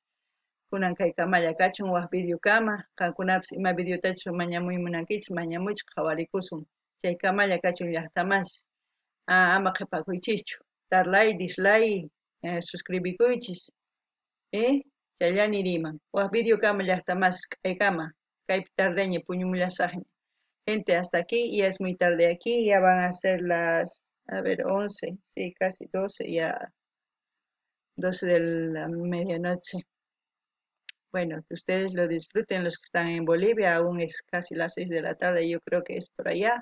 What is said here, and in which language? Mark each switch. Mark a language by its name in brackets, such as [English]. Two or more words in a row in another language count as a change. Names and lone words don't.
[Quechua] Kunan kaykamalla kachun waq videokama, kankunapis ima videotachu mañamuymunankichis, mañamuychis qhawarikusun. Chaykamalla kachun llaqtamas. Ama qhipakuychischu. Darlay, dislay, suscribikuychis. Chayllani riman. Waq videokama llaqtamas k'aykama. Kaypi tardeña puñumullasaqña. [Spanish] Gente, hasta aquí, ya es muy tarde aquí, ya van a ser las, 11, sí, casi 12, ya 12 de la medianoche. Bueno, que ustedes lo disfruten, los que están en Bolivia, aún es casi las 6 de la tarde, yo creo que es por allá.